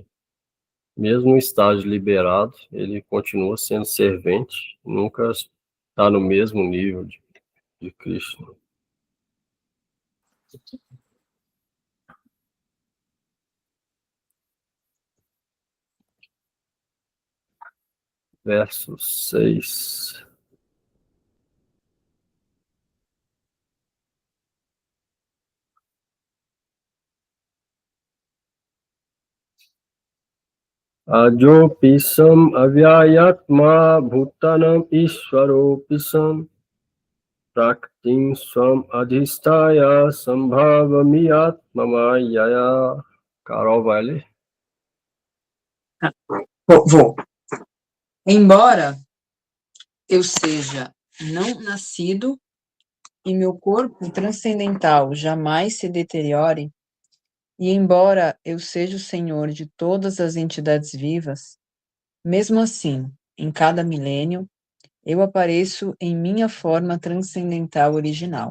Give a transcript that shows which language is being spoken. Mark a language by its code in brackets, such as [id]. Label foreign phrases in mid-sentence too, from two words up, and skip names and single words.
[pt] Mesmo no estágio liberado, ele continua sendo servente, nunca está no mesmo nível de Krishna. Verso 6. [sa] Ajopisam avyayatma bhutanam ishwaropisam praktim swam adhistaya sambhavamiyat mamayaya. [pt] Carol, vai ler? Vou. Embora eu seja não nascido e meu corpo transcendental jamais se deteriore, e embora eu seja o Senhor de todas as entidades vivas, mesmo assim, em cada milênio, eu apareço em minha forma transcendental original.